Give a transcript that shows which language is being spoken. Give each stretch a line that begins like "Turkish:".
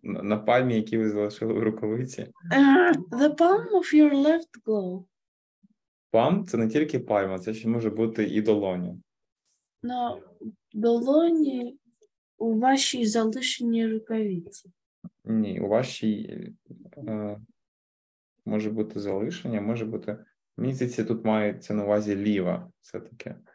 Ukrainian: На пальмі, які ви залишили в рукавиці?
English: The palm of your left glove.
Ukrainian: Пальм – це не тільки пальма, це ще може бути і долоня. На долоні у вашій залишеній рукавиці. Ні, у вашій може бути залишення, може бути... Мені здається, тут мається на увазі ліва все-таки.